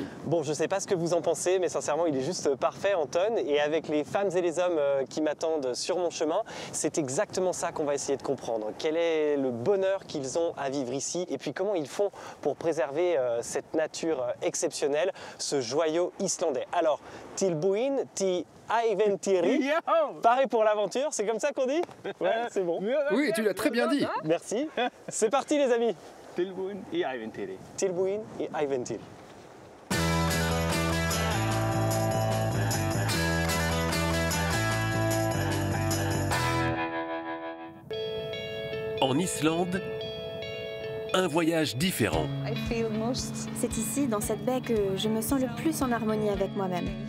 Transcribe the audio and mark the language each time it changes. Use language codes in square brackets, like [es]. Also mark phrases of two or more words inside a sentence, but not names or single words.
[fr] Bon, je ne sais pas ce que vous en pensez, mais sincèrement, il est juste parfait, Anton. Et avec les femmes et les hommes qui m'attendent sur mon chemin, c'est exactement ça qu'on va essayer de comprendre. Quel est le bonheur qu'ils ont à vivre ici et puis comment ils font pour préserver cette nature exceptionnelle, ce joyau islandais. Alors, [is] tilbúin til ævintýri. [fr] Pareil pour l'aventure, c'est comme ça qu'on dit? Ouais, c'est bon. Oui, tu l'as très bien dit. Merci. C'est parti les amis. [is] Tilbúin í ævintýri. Tilbúin í ævintýri. [fr] En Islande, un voyage différent. C'est ici, dans cette baie, que je me sens le plus en harmonie avec moi-même.